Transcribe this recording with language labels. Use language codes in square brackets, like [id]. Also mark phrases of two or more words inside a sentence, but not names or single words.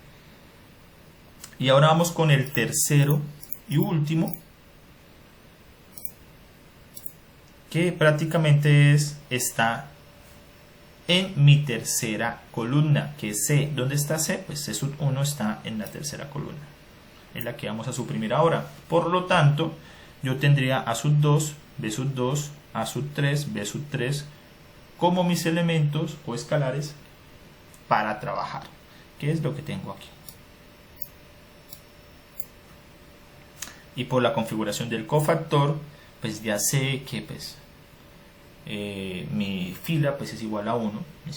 [es] Y ahora vamos con el tercero y último, que prácticamente está en mi tercera columna, que es C. ¿Dónde está C? Pues C sub 1 está en la tercera columna, es la que vamos a suprimir ahora. Por lo tanto, yo tendría A sub 2, B sub 2, A sub 3, B sub 3 como mis elementos o escalares para trabajar. ¿Qué es lo que tengo aquí? Y por la configuración del cofactor, pues ya sé que pues mi fila pues es igual a 1, mis